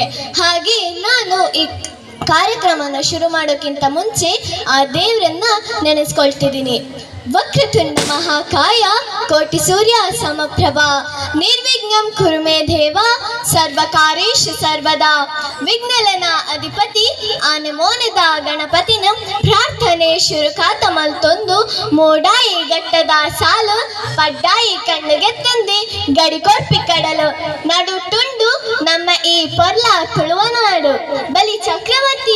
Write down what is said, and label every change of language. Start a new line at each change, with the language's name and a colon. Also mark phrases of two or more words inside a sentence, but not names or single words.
Kannada: ಹಾಗೆ ನಾನು ಈ ಕಾರ್ಯಕ್ರಮನ ಶುರು ಮಾಡೋಕ್ಕಿಂತ ಮುಂಚೆ ಆ ದೇವರನ್ನ ನೆನೆಸ್ಕೊಳ್ತಿದ್ದೀನಿ.
Sanskrit: ವಕ್ರತುಂಡ ಮಹಾಕಾಯ ಕೋಟಿ ಸೂರ್ಯ ಸಮಪ್ರಭಾ ನಿರ್ವಿಘ್ನಂ ಕುರು ಮೇ ದೇವ ಸರ್ವಕಾರೇಶು ಸರ್ವದಾ
Tulu: ವಿಘ್ನಲನ ಅಧಿಪತಿ ಆನೆಮೋನದ ಗಣಪತಿನ ಪ್ರಾರ್ಥನೆ ಶುರುಕಾತ ಮಲ್ತೊಂದು ಮೋಡಾಯಿ ಗಟ್ಟದ ಸಾಲು ಪಡ್ಡಾಯಿ ಕಣ್ಣಿಗೆತ್ತಂದೆ ಗಡಿಕೊರ್ಪಿ ಕಡಲು ನಡುಟುಂಡು ನಮ್ಮ ಈ ಪೊರ್ಲ ತುಳುವನಾಡು ಬಲಿ ಚಕ್ರವರ್ತಿ